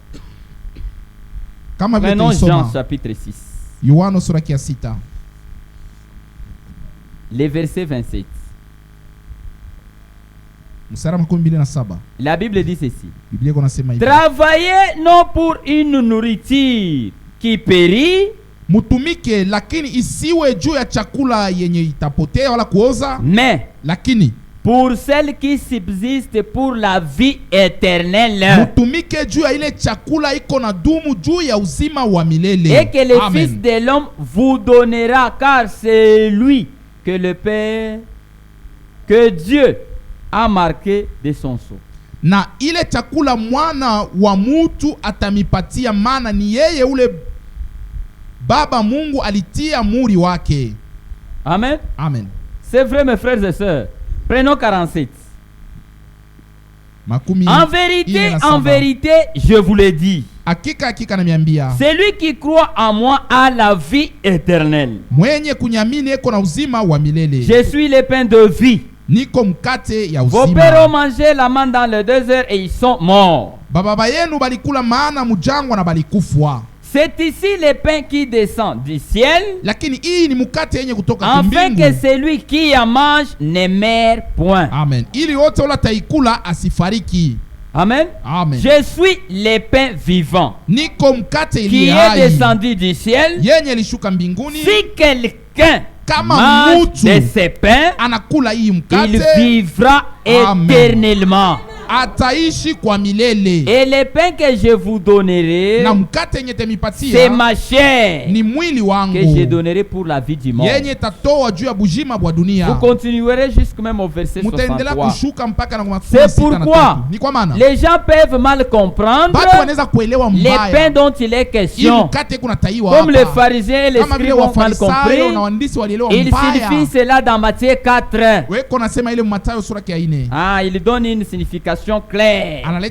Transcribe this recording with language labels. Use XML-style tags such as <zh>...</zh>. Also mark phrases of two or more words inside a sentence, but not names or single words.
<fr>Prenons Jean chapitre 6. Les versets 27. La Bible dit ceci. Travaillez non pour une nourriture qui périt,</fr> <sw>mutumike lakini isiwe juu ya chakula yenye itapotea wala kuoza,</sw> <fr>mais</fr> <sw>lakini</sw> <fr>pour celle qui subsiste pour la vie éternelle.</fr> <sw>Mutumike juu ya ile chakula iko na dumu juu ya uzima wa milele.</sw> <fr>Et que le Fils de l'homme vous donnera, car c'est lui que le Père, que Dieu a marqué de son sceau.</fr> <sw>Na ile chakula mwana wa mutu atamipatia, maana ni yeye ule Baba Mungu alitia muri wake.</sw> <fr>Amen. Amen. C'est vrai, mes frères et sœurs. Prenons 47. En vérité, je vous le dis. Celui qui croit en moi a la vie éternelle. Je suis le pain de vie.</fr> <sw>Niko mkate ya uzima.</sw> <fr>Vos pères ont mangé la manne dans le désert et ils sont morts.</fr> <sw>Baba yenu balikula mana mujangwa na balikufwa.</sw> <fr>C'est ici le pain qui descend du ciel,</fr> <sw>lakini hii ni mkate yenye kutoka mbinguni,</sw> <fr>afin que celui qui en mange ne meure point. Amen.</fr> <sw>Ili wote wala taikula asifariki. Amen. Amen.</sw> <fr>Je suis le pain vivant</fr> <sw>Niko mkate</sw> <fr>qui est descendu du ciel.</fr> <sw>Yenye lishuka mbinguni.</sw> <fr>Si quelqu'un</fr> <sw>kama</sw> <fr>mange de ce pain,</fr> <sw>anakula hii mkate,</sw> <fr>il vivra éternellement.</fr> <sw>Ataishi kwa milele.</sw> <fr>Et le pain que je vous donnerai,</fr> <sw>na mkate yenye temipatia,</sw> <fr>c'est ma chair,</fr> <sw>ni mwili wangu,</sw> <fr>que je donnerai pour la vie du monde.</fr> <sw>Yenye tatoa juu ya bujima bwa dunia.</sw> <fr>Vous continuerez jusqu'à même au verset 63.</fr> <sw>Kushuka mpaka na</sw> <fr>c'est pourquoi</fr> <sw>ni kwa maana</sw> <fr>les gens peuvent mal comprendre le pain dont il est question. Comme les pharisiens et les scribes ont mal compris, il signifie cela dans Matthieu 4. Ah, il donne une signification claire.</fr>